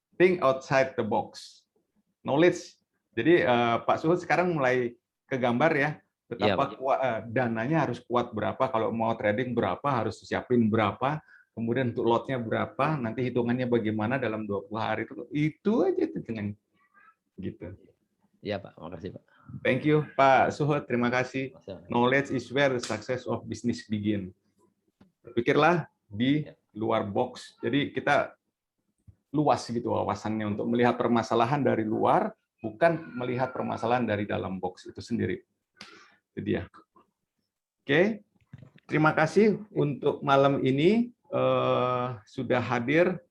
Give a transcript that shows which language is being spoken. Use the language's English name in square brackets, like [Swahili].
[English] Think outside the box. Knowledge. [Indonesian] Jadi Pak Suhud sekarang mulai kegambar ya, betapa dananya harus kuat berapa, kalau mau trading berapa, harus siapin berapa, kemudian untuk lotnya berapa, nanti hitungannya bagaimana dalam 20 hari itu aja dengan gitu. Iya Pak, makasih Pak. [English] Thank you [Indonesian] Pak Suhud, terima kasih. [English] Knowledge is where the success of business begin. [Indonesian] Berpikirlah di luar box. Jadi kita luas gitu wawasannya untuk melihat permasalahan dari luar, bukan melihat permasalahan dari dalam box itu sendiri. Itu dia. Oke, terima kasih untuk malam ini sudah hadir.